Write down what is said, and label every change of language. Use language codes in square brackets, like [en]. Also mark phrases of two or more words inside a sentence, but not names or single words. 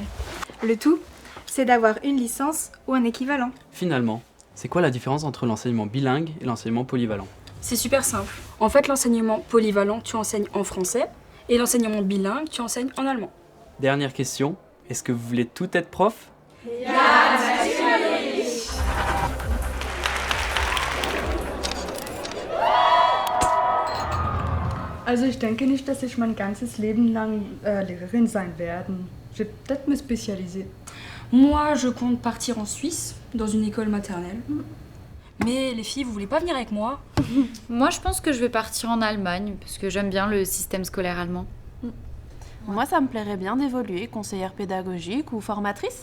[fr] Le tout, c'est d'avoir une licence ou un équivalent. Finalement, c'est quoi la différence entre l'enseignement bilingue et l'enseignement polyvalent? C'est super simple. En fait, l'enseignement polyvalent, tu enseignes en français et l'enseignement bilingue, tu enseignes en allemand. Dernière question, est-ce que vous voulez tout être prof? [de] Also ich denke nicht, dass ich mein ganzes Leben lang Lehrerin sein werden. [fr] Je vais peut-être me spécialiser. Moi, je compte partir en Suisse, dans une école maternelle. Mais les filles, vous voulez pas venir avec moi? Moi, je pense que je vais partir en Allemagne, parce que j'aime bien le système scolaire allemand. Moi, ça me plairait bien d'évoluer, conseillère pédagogique ou formatrice.